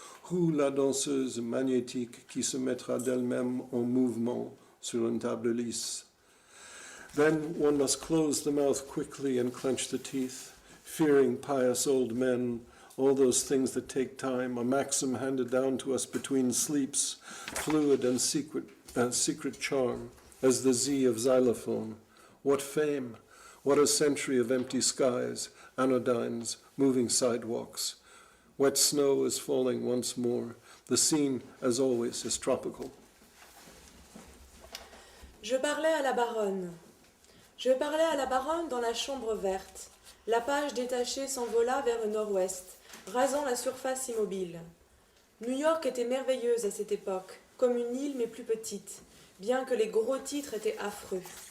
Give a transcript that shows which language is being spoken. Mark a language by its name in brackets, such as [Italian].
[English] Who [French] la danseuse magnétique qui se mettra d'elle-même en mouvement sur une table lisse? [English] Then one must close the mouth quickly and clench the teeth, fearing pious old men, all those things that take time, a maxim handed down to us between sleeps, fluid and secret charm, as the Z of xylophone. What fame, what a century of empty skies, anodynes, moving sidewalks. Wet snow is falling once more. The scene, as always, is tropical. [French] Je parlais à la baronne. Je parlais à la baronne dans la chambre verte. La page détachée s'envola vers le nord-ouest, rasant la surface immobile. New York était merveilleuse à cette époque, comme une île mais plus petite, bien que les gros titres étaient affreux.